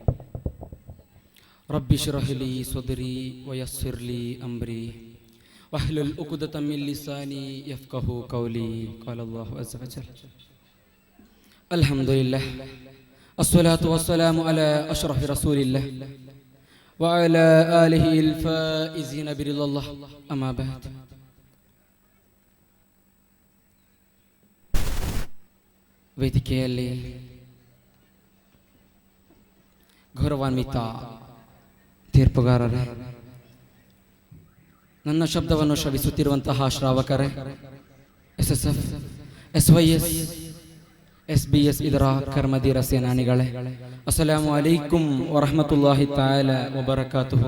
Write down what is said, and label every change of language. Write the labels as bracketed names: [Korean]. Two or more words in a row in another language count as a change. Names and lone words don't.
[Arabic] رب اشرح لي صدري ويسر لي أمري واحلل عقدة من لساني يفقهوا قولي. قال الله عز وجل. الحمد لله الصلاة والسلام على أشرف رسول الله وعلى آله الفائزين برضا الله. أما بعد. [Kannada] ವೇದಿಕೆಯಲ್ಲಿ ಗೌರವಾನ್ವಿತ ತೀರ್ಪುಗಾರರೇ, ನನ್ನ ಶಬ್ದವನ್ನು ಶ್ರವಿಸುತ್ತಿರುವಂತಹ ಶ್ರಾವಕರೇ, SSF, SYS, SBS ಇದರ ಕರ್ಮಧೀರ ಸೇನಾನಿಗಳೇ, [Arabic] السلام عليكم ورحمة الله تعالى وبركاته.